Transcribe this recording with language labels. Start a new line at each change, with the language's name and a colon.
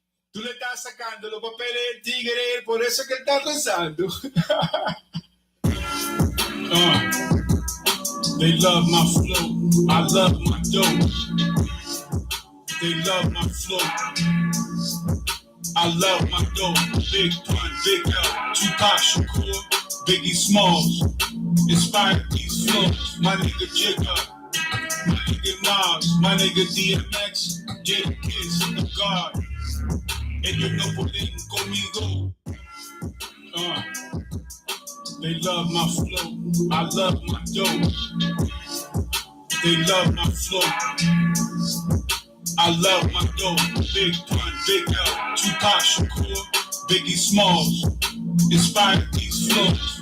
Spanish: Tú le estás sacando los papeles del tigre, por eso es que él está rezando.
English: They love my flow, I love my dough. They love my flow, I love my dough. Big Pun, Big L, Tupac Shakur, Biggie Smalls, inspired these flows. My nigga Jigga, my nigga Nas, my nigga DMX, Jada Kiss, the God.
Spanish: Ellos no pueden conmigo.
English: They love my flow, I love my dough. They love my flow, I love my dough. Big Pun, Big L, Tupac Shakur, Biggie Smalls, inspired these flows.